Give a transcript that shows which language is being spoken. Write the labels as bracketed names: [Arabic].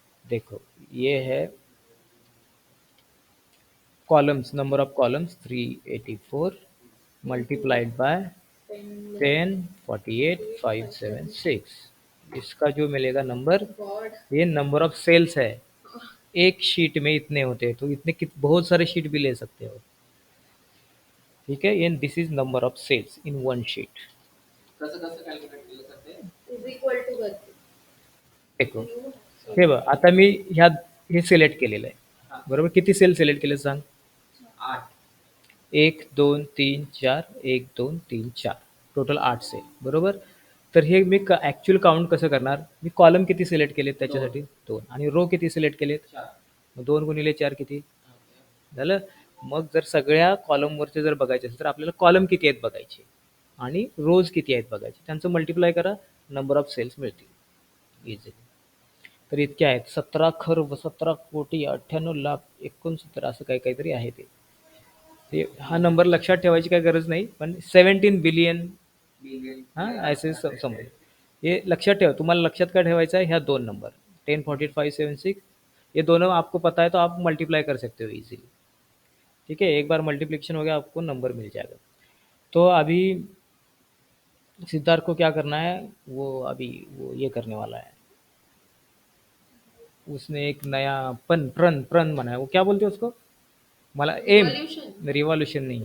[Hindi] देखो ये है columns, number of columns 384 multiplied by 10 48 576. इसका जो मिलेगा नंबर, [English] God, [Hindi] ये नंबर ऑफ सेल्स है. एक शीट में इतने होते हैं, तो इतने बहुत सारे शीट भी ले सकते हो. ठीक है, [English] And this is number of cells in one sheet. [Marathi] कसं कसं कॅल्क्युलेट केलं सर ते? [English] is equal to करते [Hindi] देखो [Marathi] हे बघ, आता मी हे सिलेक्ट केलेलं आहे, हा, बरोबर. किती सेल सिलेक्ट केले सांग? 8. 1 2 3 4 1 2 3 4, टोटल 8 सेल, बरोबर. तर हे मी ॲक्च्युअल काउंट कसं करणार? मी कॉलम किती सिलेक्ट केलेत त्याच्यासाठी? 2. आणि रो किती सिलेक्ट केलेत? 4. मग 2 गुणिले 4 किती झालं? मग जर सगळ्या कॉलमवरचे जर बघायचे असेल तर आपल्याला कॉलम किती आहेत बघायचे आणि रोज किती आहेत बघायचे, त्यांचं मल्टिप्लाय करा, नंबर ऑफ सेल्स मिळतील इझिली. तर इतके आहेत 17,98,68,69 असं काहीतरी आहे ते. हा नंबर लक्षात ठेवायची काही गरज नाही, पण 17 बिलियन [English] billion [Hindi] हाँ ऐसे समझ. ये [Marathi] लक्षात ठेवा, तुम्हाला लक्षात [Hindi] क्या ठेवायचा है? [Marathi] ह्या दोन नंबर [Hindi] 10 48 576, ये दोनों आपको पता है तो आप मल्टीप्लाई कर सकते हो इजीली. ठीक है, एक बार मल्टीप्लिकेशन हो गया आपको नंबर मिल जाएगा. तो अभी सिद्धार्थ को क्या करना है, वो अभी वो ये करने वाला है. उसने एक नया प्रण प्रण बनाया, वो क्या बोलते हैं उसको? [Marathi] मला [Hindi] एम, रिवॉल्यूशन नहीं,